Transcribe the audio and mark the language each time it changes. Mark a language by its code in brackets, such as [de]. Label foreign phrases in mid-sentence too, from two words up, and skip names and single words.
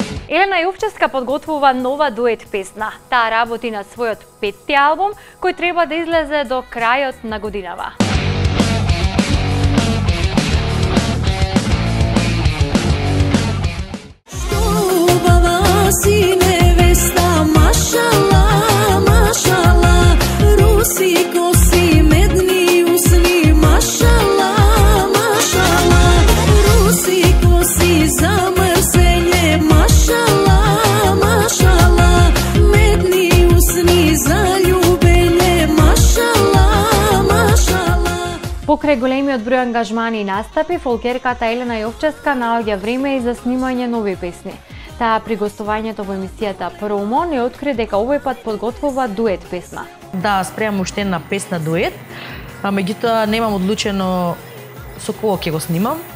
[mk] Елена Јовчевска подготвува нова дует песна. Таа работи на својот 5-ти албум, кој треба да излезе до крајот на годинава. Си невеста, машала, машала, руси коси, медни усни, машала, машала, руси коси, замрзење, машала, машала, медни усни, заљубење, машала, машала. Покрај големиот број ангажмани и настапи, фолкерката Елена Јовчевска наоѓа време и за снимање нови песни. Таа при гостувањето во емисијата Промо не откри дека овој пат подготвува дует песна. Да, спремам уште една песна дует, меѓутоа немам одлучено со кого ќе го снимам.